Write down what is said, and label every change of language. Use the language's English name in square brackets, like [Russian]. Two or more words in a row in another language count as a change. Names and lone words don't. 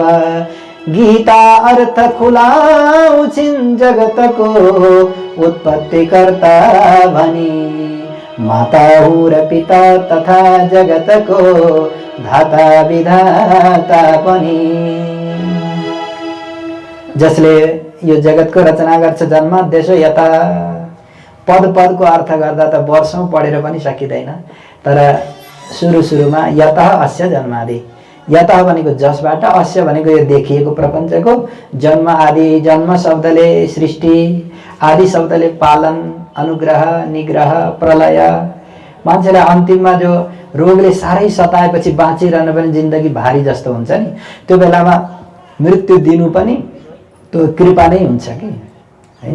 [Nepali] गीता अर्थ खुलाउँछिन् जगतको उत्पत्ति कर्ता भनी, माता हूँ र पिता तथा जगतको धाता विधाता पनि। जसले यो जगतको रचना गर्छ, [Sanskrit] जन्माद्यस्य यतः। [Nepali] पद पदको अर्थ गर्दा त वर्षौं पढेर पनि सकिँदैन, तर सुरुमा [Sanskrit] यतः अस्य जन्मादि। [Nepali] यतः भनेको जसबाट, अस्य भनेको यो देखिएको प्रपञ्चको, जन्म आदि। जन्म शब्दले सृष्टि, आदि शब्दले पालन, अनुग्रह, निग्रह, प्रलय मान्छेलाई अन्तिममा जो रोगले साह्रै सताएपछि बाँचिरहन पनि जिन्दगी भारी जस्तो हुन्छ नि, त्यो बेलामा मृत्यु दिनु पनि त्यो कृपा नै हुन्छ कि हैन।